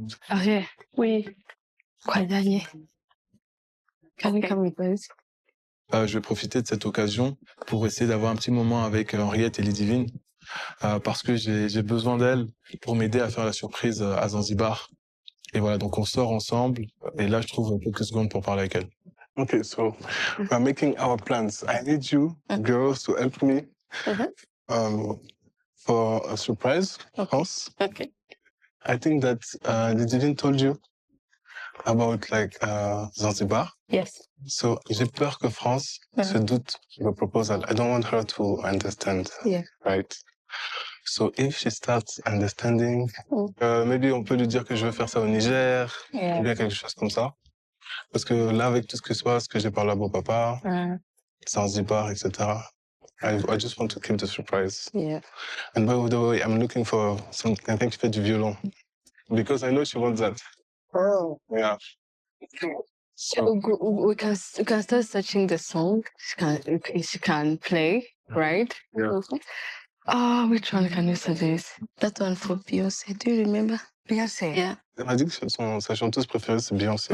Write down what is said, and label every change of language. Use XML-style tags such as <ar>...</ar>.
<en>Okay.</en> <fr>Oui. Quoi, dernier?</fr> <en>Can you come with us?</en> <fr>Je vais profiter de cette occasion pour essayer d'avoir un petit moment avec Henriette et Lydivine parce que j'ai besoin d'elle pour m'aider à faire la surprise à Zanzibar. Et voilà, donc on sort ensemble et là je trouve quelques secondes pour parler avec elle.</fr> <en>Okay, so we're making our plans. I need you girls to help me for a surprise, France. Okay. I think that Lydivine told you about Zanzibar. Yes.</en> <fr>So j'ai peur que France se doute de proposal.</fr> <en>I don't want her to understand. Yeah. Right? So if she starts understanding, maybe</en> <fr>on peut lui dire que je veux faire ça au Niger, ou bien quelque chose comme ça. Parce que là, avec tout ce qui se passe, que j'ai parlé à mon papa, Zanzibar, etc.,</fr> <en>I just want to keep the surprise. Yeah. And by the way, I'm looking for</en> <fr>quelqu'un qui fait du violon.</fr> <en>Because I know she wants that. Oh. Yeah. So, We can start searching the song. She can play, right? Yeah. Oh, which one can you suggest? That one for Beyonce. Do you remember? Beyonce. Yeah.</en> <fr>elle m'a dit que sa chanteuse préférée, c'est Beyoncé.</fr>